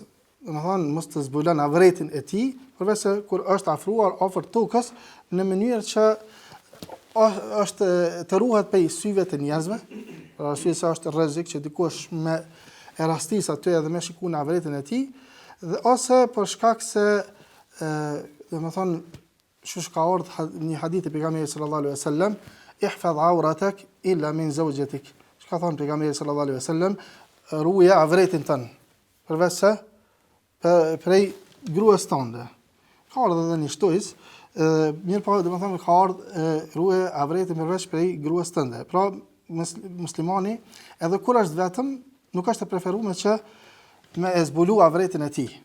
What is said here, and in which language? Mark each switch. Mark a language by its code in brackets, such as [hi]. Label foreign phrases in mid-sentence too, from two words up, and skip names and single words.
[sq] Domethënë mos të zbulon avretin e tij, përveç se kur është afruar afër tokës në mënyrë që është të ruhet prej syve të njerëzve, për arsye se është rrezik që dikush me e rastis aty edhe me shikuar në avretin e tij, dhe ose për shkak se domethënë shush ka ardhur një hadith e pejgamberit [ar] صلى الله عليه وسلم, احفظ عورتك إلا من زوجتك. [sq] Çka thon pejgamberi [ar] صلى الله عليه وسلم, [sq] ruaje avretin tënd, përveç se prej gruas tënde. Ka ardhur edhe një shtojës, mirë po domethënë ka ardhur ruaje avretin përveç prej gruas tënde. Pra muslimani edhe kur është vetëm nuk është e preferuar që me e zbulu avretin e tij.